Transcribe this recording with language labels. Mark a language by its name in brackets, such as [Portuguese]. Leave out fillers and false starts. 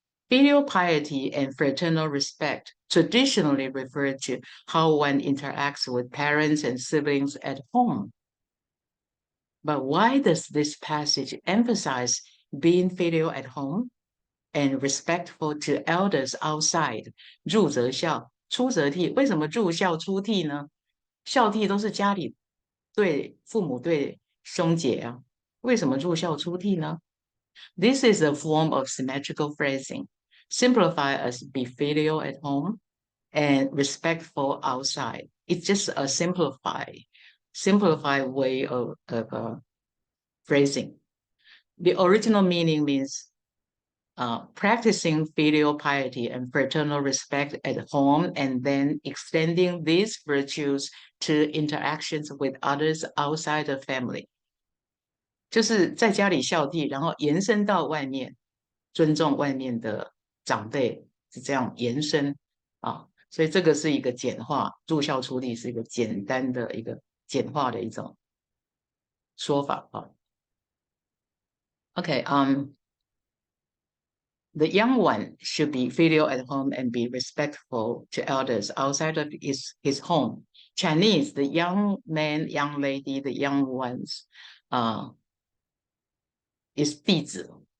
[English] Filial piety and fraternal respect traditionally refer to how one interacts with parents and siblings at home. But why does this passage emphasize being filial at home and respectful to elders outside? [Chinese] 入则孝，出则悌。为什么入孝出悌呢？孝悌都是家里对父母对兄姐啊，为什么入孝出悌呢？ [English] This is a form of symmetrical phrasing. Simplify as be filial at home and respectful outside. It's just a simplified way of phrasing. The original meaning means practicing filial piety and fraternal respect at home, and then extending these virtues to interactions with others outside the family. [Chinese] 就是在家里孝悌，然后延伸到外面，尊重外面的长辈，是这样延伸啊。所以这个是一个简化，入孝出力是一个简单的一个简化的一种说法啊。 [English] Okay, the young one should be filial at home and be respectful to elders outside of his home. Chinese, the young man, young lady, the young ones, is 弟子.